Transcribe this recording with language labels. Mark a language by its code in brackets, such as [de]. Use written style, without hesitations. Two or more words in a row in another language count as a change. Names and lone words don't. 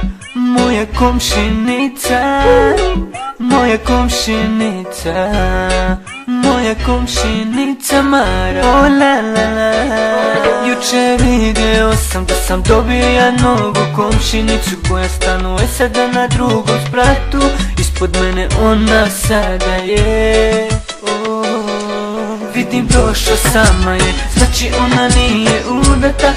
[sr] Moja komšinica, moja komšinica, moja komšinica Mara. O la la la. Juče video sam da sam dobio ja novu komšinicu koja stanuje sada na drugom spratu. Ispod mene ona sada je. Vidim prošlo sama je, znači ona nije udata.